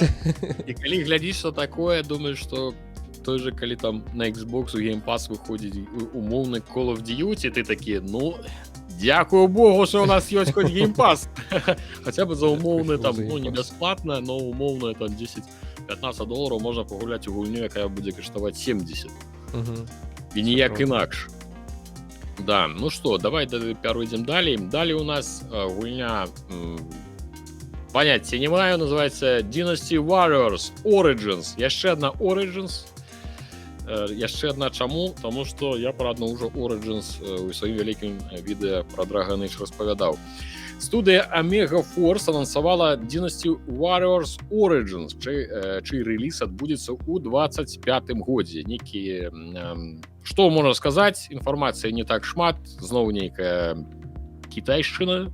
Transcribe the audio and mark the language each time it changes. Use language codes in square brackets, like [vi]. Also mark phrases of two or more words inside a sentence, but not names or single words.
[be] І калі глядзіш на такое, думаеш, што той же, калі там на Xbox у Game Pass выходзіць умоўны Call of Duty, ты такі, ну, дзякую Богу, што у нас ёсць хоць Game Pass. Хаця бы за умоўны, там, ну, не бясплатна, но умоўна, там, $10-15 можна пагуляць у гульню, якая будзе каштаваць 70. І ніяк інакш. [ru] Да, ну что, давай перейдем далее. Далее у нас гульня, понятия не маю, называется Dynasty Warriors Origins. [be] Яшчэ одна Origins. Яшчэ одна чаму? [ru] Тому что я про одну уже Origins [be] у сваім вялікім відэа [ru] про Dragon Age распавядаў. [be] Студыя Omega Force анансавала Dynasty Warriors Origins, чый рэліз адбудзецца ў 25-м годзе. Некі, што можна сказаць, інфармацыі не так шмат, зноў нейкая кітайшчына.